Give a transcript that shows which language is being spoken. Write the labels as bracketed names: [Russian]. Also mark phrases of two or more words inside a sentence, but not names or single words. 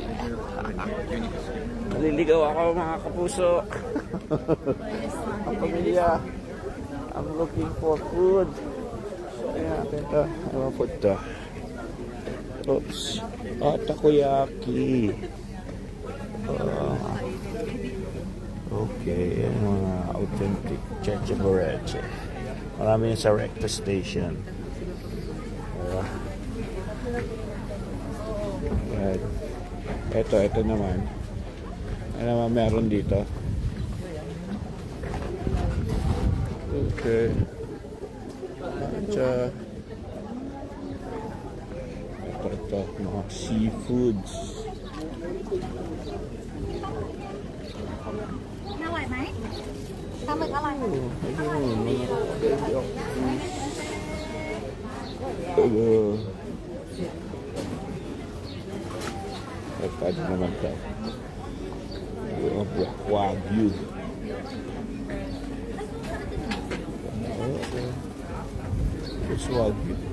[Filipino] Naliligaw ako mga kapuso. Ang pamilya. [English] I'm looking for food. [Filipino] Ayan, ito. Ano food to? Oops. Takoyaki. Okay. Yan mga authentic Checheborete. Marami yung sa Recto Station. Right. Ito naman. Ano naman meron dito? Okay. Ito, mga seafoods. [Thai] น่าอร่อยไหมปลาหมึกอร่อยไหม [Filipino] Pwede naman ito. [English] Wagyu. It's Wagyu.